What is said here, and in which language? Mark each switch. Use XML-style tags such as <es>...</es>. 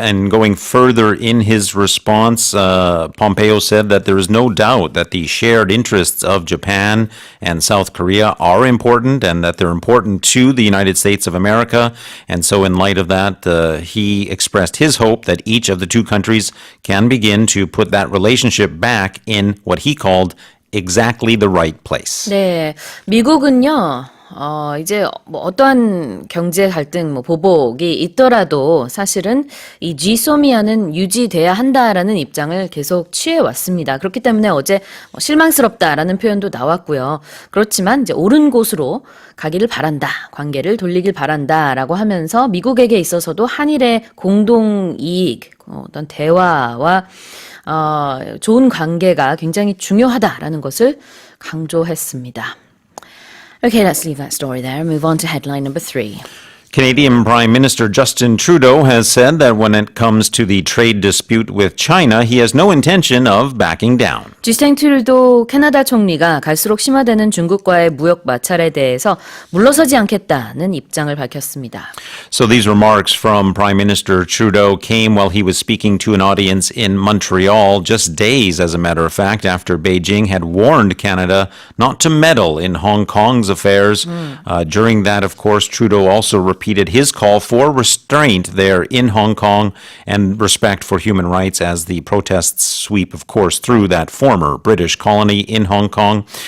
<en>And going further in his response, Pompeo said that there is no doubt that the shared interests of Japan and South Korea are important and that they're important to the United States of America. And so in light of that, he expressed his hope that each of the two countries can begin to put that relationship back in what he called exactly the right place.</en> <ko>네, 미국은요. 이제 뭐 어떠한 경제 갈등, 보복이 있더라도 사실은 이 GSOMIA는 유지돼야 한다라는 입장을 계속 취해왔습니다. 그렇기 때문에 어제 실망스럽다라는 표현도 나왔고요. 그렇지만 이제 옳은 곳으로 가기를 바란다, 관계를 돌리길 바란다라고 하면서 미국에게 있어서도 한일의 공동 이익, 어떤 대화와 좋은 관계가 굉장히 중요하다라는 것을 강조했습니다.</ko> <en>Okay, let's leave that story there and move on to headline number 3. Canadian Prime Minister Justin Trudeau has said that when it comes to the trade dispute with China, he has no intention of backing down.</en> <ko>주스틴 트루도 캐나다 총리가 갈수록 심화되는 중국과의 무역 마찰에 대해서 물러서지 않겠다는 입장을 밝혔습니다.</ko> <en>So these remarks from Prime Minister Trudeau came while he was speaking to an audience in Montreal, just days, as a matter of fact, after Beijing had warned Canada not to meddle in Hong Kong's affairs. During that, of course, Trudeau also repeated his call for restraint there in Hong Kong and respect for human rights as the protests sweep, of course, through that former British colony in Hong Kong.</en>